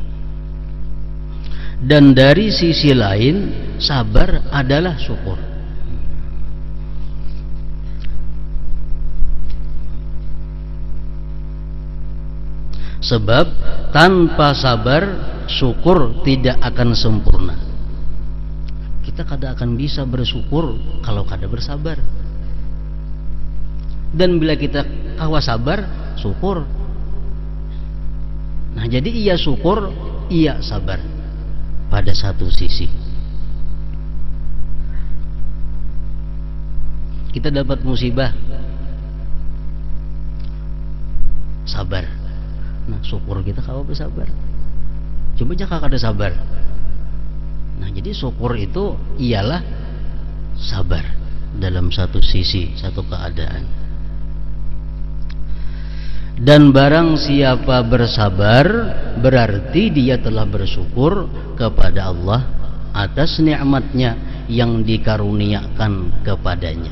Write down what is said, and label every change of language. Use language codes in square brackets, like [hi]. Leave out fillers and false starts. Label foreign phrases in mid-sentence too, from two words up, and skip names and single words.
[id] Dan dari sisi lain sabar adalah syukur. Sebab tanpa sabar syukur tidak akan sempurna. [bjn] Kita kada akan bisa bersyukur kalau kada bersabar. Dan bila kita kawa sabar, syukur. [id] Nah, jadi iya syukur, iya sabar pada satu sisi. Kita dapat musibah, sabar. [bjn] Nah, syukur kita kawa bersabar. Coba jaka kada sabar. [id] Nah, jadi syukur itu ialah sabar dalam satu sisi, satu keadaan. Dan barang siapa bersabar, berarti dia telah bersyukur kepada Allah atas nikmatnya yang dikaruniakan kepadanya.